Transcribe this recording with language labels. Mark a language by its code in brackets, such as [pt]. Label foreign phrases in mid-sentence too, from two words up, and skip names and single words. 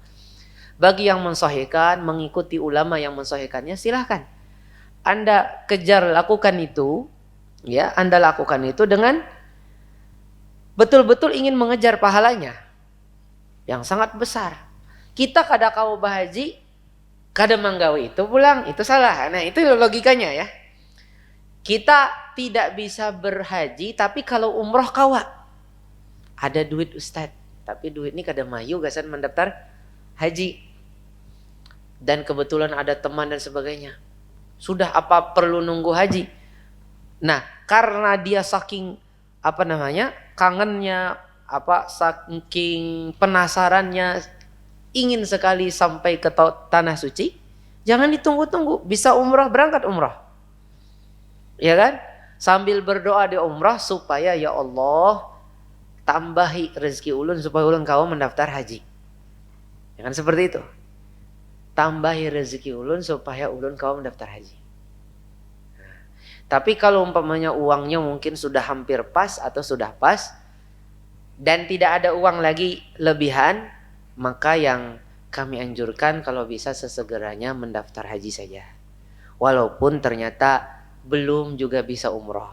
[id] Bagi yang mensahihkan, mengikuti ulama yang mensahihkannya, silahkan. Anda kejar lakukan itu, ya, Anda lakukan itu dengan betul-betul ingin mengejar pahalanya yang sangat besar. [bjn] Kita kada kau bahaji, kada manggawi itu pulang, itu salah. [id] Nah, itu logikanya ya. Kita tidak bisa berhaji, tapi kalau umroh kawa. [bjn] Ada duit Ustadz, tapi duit ini kada mayu gasan mendaftar haji. [id] Dan kebetulan ada teman dan sebagainya. Sudah apa perlu nunggu haji? Nah, karena dia saking kangennya, saking penasarannya, ingin sekali sampai ke tanah suci, jangan ditunggu-tunggu, bisa umroh, berangkat umroh. Ya kan? Sambil berdoa di umrah supaya ya Allah [bjn] tambahi rezeki ulun supaya ulun kau mendaftar haji. [id] Ya kan seperti itu. [bjn] Tambahi rezeki ulun supaya ulun kau mendaftar haji. [id] Nah, tapi kalau umpamanya uangnya mungkin sudah hampir pas atau sudah pas dan tidak ada uang lagi lebihan, maka yang kami anjurkan kalau bisa sesegeranya mendaftar haji saja. Walaupun ternyata belum juga bisa umroh.